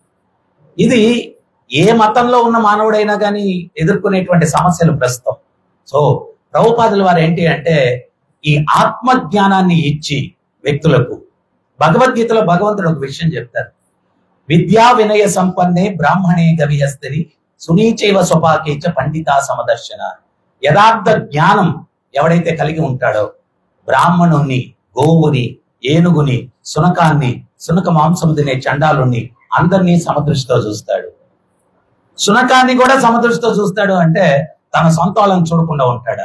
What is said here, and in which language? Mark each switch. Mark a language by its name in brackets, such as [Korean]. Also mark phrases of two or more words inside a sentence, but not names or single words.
[Telugu] ఇది ఏ మతంలో ఉన్న మానవుడైనా కానీ ఎదుర్కొనేటువంటి సమస్యలు ప్రస్తుతం. సో ప్రభుపాదుల వారు ఏంటి అంటే ఈ ఆత్మజ్ఞానాన్ని ఇచ్చి వ్యక్తులకు, భగవద్గీతలో భగవంతుడు ఒక విషయం చెప్తారు, [Sanskrit] విద్యా వినయ సంపన్నే బ్రాహ్మణే గవిహస్తిని సునీచైవ స్వపాకేచ పండితా సమదర్శన. [Telugu] యథార్థ జ్ఞానం ఎవడైతే కలిగి ఉంటాడో బ్రాహ్మణుణ్ణి, గోవుని, ఏనుగుని, శునకాన్ని, శునక మాంసము తినే చండాలుణ్ణి అందరినీ సమదృష్టితో చూస్తాడు. శునకాన్ని కూడా సమదృష్టితో చూస్తాడు అంటే తన సొంత వాళ్ళని చూడకుండా ఉంటాడా?